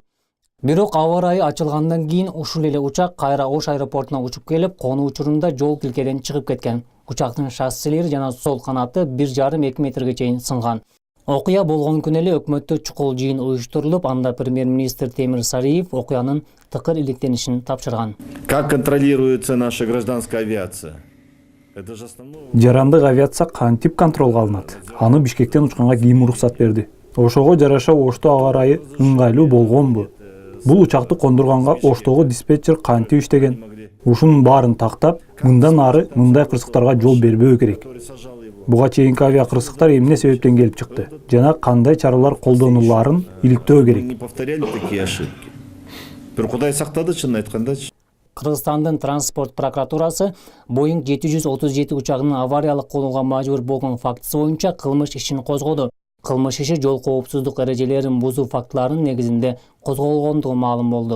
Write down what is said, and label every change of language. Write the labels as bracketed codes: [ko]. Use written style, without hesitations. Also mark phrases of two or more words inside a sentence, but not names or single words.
[ky] Бирок аба ырайы ачылгандан кийин ушул эле учак кайра Ош аэропортуна учуп келип, конуу учурунда жол тилкеден чыгып кеткен. Учактын шассилери жана сол канаты 1,5-2 метрге чейин сынган. Окуя болгон күнү эле өкмөттө чукул жыйын уюштурулуп, анда премьер-министр Темир Сариев окуянын тыкыр иликтенишин тапшырган. [ru] Как контролируется наша гражданская авиация? [ky] Жарандык авиация кантип контролго алынат? Аны Бишкектен учканга ким уруксат берди? Ошого жараша Ошто аба ырайы ыңгайлуу болгонбу? Бул учакты кондурганга Оштогу диспетчер кантип иштеген? Ушунун баарын тактап, мындан ары мындай кырсыктарга жол бербөө керек. Буга чейинки авиа кырсыктар эмне себептен келип чыкты жана кандай чаралар колдонуларын иликтөө керек. [ru] Не повторяли такие ошибки. [ky] Бир Кудай сактады, чынын айткандачы. Кыргызстандын транспорт прокуратурасы Boeing 737 учагынын авариялык конууга мажбур болгон фактысы боюнча кылмыш ишин козгоду. Кылмыш иши жол коопсуздук эрежелерин бузуу фактыларынын негизинде козголгондугу маалым болду.